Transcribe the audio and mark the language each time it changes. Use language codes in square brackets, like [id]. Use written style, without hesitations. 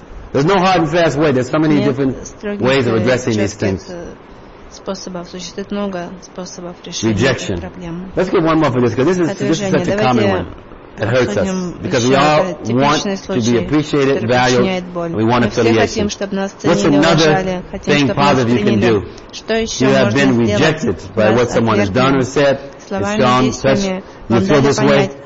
[en] There's no hard and fast way. There's so many different ways of addressing these things. [ru] способов, существует много способов решения [en] rejection. [ru] Этой проблемы. [en] Let's get one more for this, because this is such a common one. It hurts us, because we all want to be appreciated, valued, and we want affiliation. What's another thing positive you can do? You have been rejected by what someone has done or said, it's gone, such, you feel this way.